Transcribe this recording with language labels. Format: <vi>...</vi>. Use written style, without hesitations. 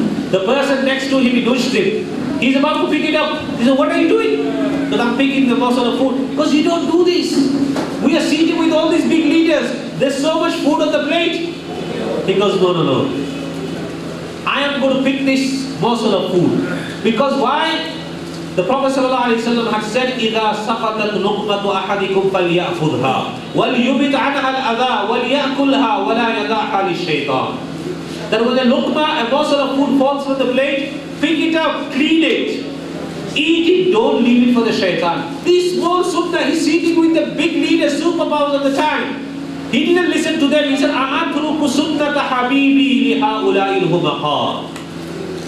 <en>The person next to him, he nudged him. He's about to pick it up. He said, what are you doing? Because I'm picking the morsel of food. Because you don't do this. We are seated with all these big leaders. There's so much food on the plate. He goes, no, no, no. I am going to pick this morsel of food. Because why? The Prophet ﷺ had said,</en> <ar>إِذَا سَقَطَتْ لُقْمَةُ أَحَدِكُمْ فَلْيَأْخُذْهَا وَلْيُبِتْ عَنْهَا الْأَذَى وَلْيَأْكُلْهَا وَلَا يَدَعْهَا لِلشَّيْطَانِ.</ar> <en>That when a luqma, a morsel of food falls from the plate, pick it up, clean it, eat it, don't leave it for the shaitan. This small sunnah, he's sitting with the big leaders, superpowers of the time. He didn't listen to them. He said,</en> <ar>أَعَتْرُكُ سُنَّةَ حَبِيبِي لِهَؤُلَاءِ الْهُمَقَاءِ.</ar>